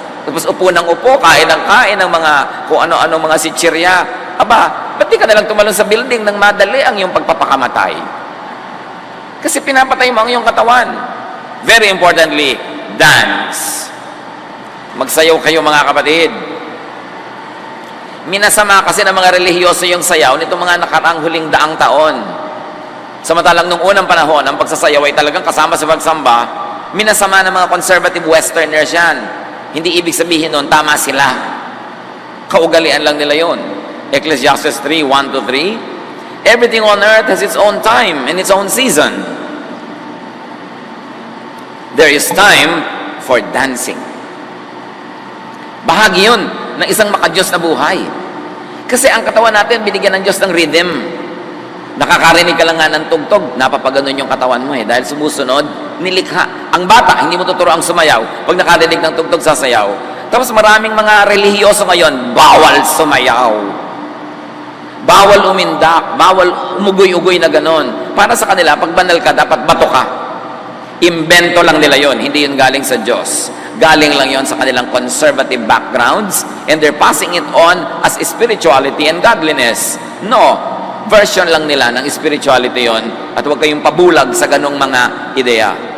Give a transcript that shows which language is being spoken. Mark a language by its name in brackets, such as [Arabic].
[Filipino] Tapos upo ng upo, kain ng mga kung ano-ano mga sitsirya. Aba, ba't di ka nalang tumalon sa building nang madali ang iyong pagpapakamatay? Kasi pinapatay mo ang iyong katawan. [English] Very importantly, dance. [Filipino] Magsayaw kayo mga kapatid. Minasama kasi ng mga relihiyoso yung sayaw nitong mga nakaraang huling daang taon. Samantalang nung unang panahon, ang pagsasayaw ay talagang kasama sa pagsamba, minasama ng mga conservative westerners yan. Hindi ibig sabihin nun, tama sila. Kaugalian lang nila yon. [English] Ecclesiastes 3:1-3, everything on earth has its own time and its own season. There is time for dancing. [Filipino] Bahagi yun ng isang maka-Diyos na buhay. Kasi ang katawan natin, binigyan ng Diyos ng rhythm. Nakakarinig ka lang nga ng tugtog, napapaganon yung katawan mo dahil sumusunod, nilikha. Ang bata, hindi mo tuturo ang sumayaw. Pag nakarinig ng tugtog, sasayaw. Tapos maraming mga relihiyoso ngayon, bawal sumayaw. Bawal umindak, bawal umugoy-ugoy na ganon. Para sa kanila, pag banal ka, dapat bato ka. Imbento lang nila yon, hindi yun galing sa Diyos. Galing lang yon sa kanilang [English] conservative backgrounds, and they're passing it on as spirituality and godliness. [Filipino] No, version lang nila ng spirituality yon, at huwag kayong pabulag sa ganong mga ideya.